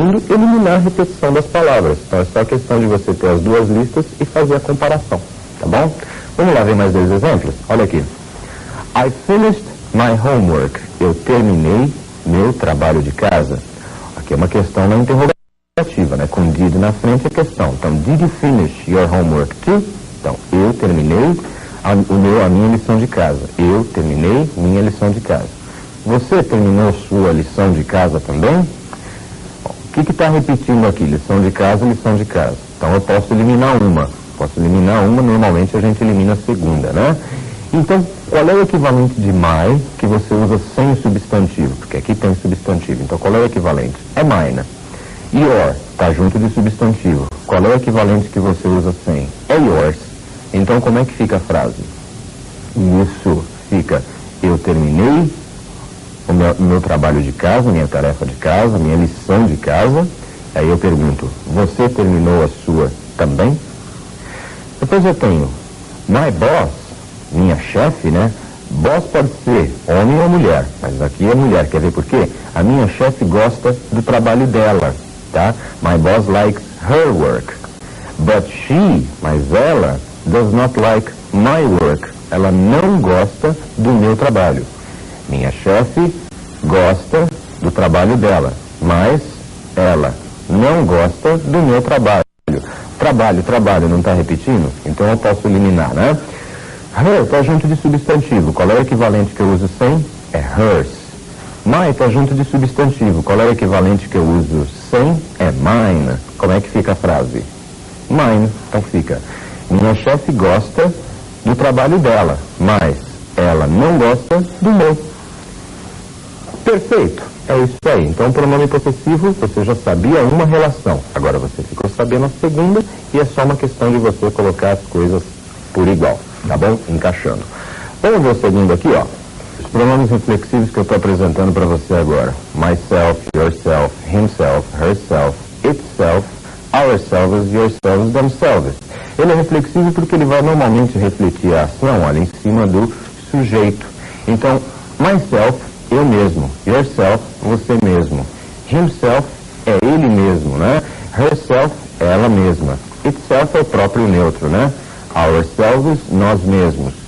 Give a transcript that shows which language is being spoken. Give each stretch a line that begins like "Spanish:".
Portuguese: eliminar a repetição das palavras. Então é só questão de você ter as duas listas e fazer a comparação, tá bom? Vamos lá ver mais dois exemplos? Olha aqui.
English: I finished my homework.
Portuguese: Eu terminei meu trabalho de casa. Aqui é uma questão na interrogativa, né? Com did na frente é questão.
English: Então, did you finish your homework too?
Portuguese: Então, eu terminei a minha lição de casa. Eu terminei minha lição de casa. Você terminou sua lição de casa também? Bom, o que está repetindo aqui? Lição de casa, lição de casa. Então, eu posso eliminar uma. Normalmente a gente elimina a segunda, né? Então, qual é o equivalente de my que você usa sem o substantivo? Porque aqui tem substantivo. Então, qual é o equivalente? É mine. Your está junto de substantivo. Qual é o equivalente que você usa sem? É yours. Então, como é que fica a frase? Isso fica, eu terminei o meu trabalho de casa, minha tarefa de casa, minha lição de casa. Aí eu pergunto, você terminou a sua também? Depois eu tenho my boss, minha chefe, né? Boss pode ser homem ou mulher, mas aqui é mulher. Quer ver por quê? A minha chefe gosta do trabalho dela, tá?
English: My boss likes her work. But she,
Portuguese: mas ela,
English: does not like my work.
Portuguese: Ela não gosta do meu trabalho. Minha chefe gosta do trabalho dela, mas ela não gosta do meu trabalho. Trabalho, não está repetindo? Então eu posso eliminar, né? Her está junto de substantivo. Qual é o equivalente que eu uso sem? É hers. My está junto de substantivo. Qual é o equivalente que eu uso sem? É mine. Como é que fica a frase? Mine. Então fica, minha chefe gosta do trabalho dela, mas ela não gosta do meu. Perfeito. É isso aí. Então, o pronome possessivo, você já sabia uma relação. Agora você ficou sabendo a segunda e é só uma questão de você colocar as coisas por igual, tá bom? Encaixando. Vamos ver o segundo aqui, ó. Os pronomes reflexivos que eu estou apresentando para você agora.
English: Myself, yourself, himself, herself, itself, ourselves, yourselves, themselves.
Portuguese: Ele é reflexivo porque ele vai normalmente refletir a ação, olha, em cima do sujeito. Então, myself, eu mesmo. Yourself, você mesmo. Himself, é ele mesmo, né? Herself, ela mesma. Itself é o próprio neutro, né? Ourselves, nós mesmos.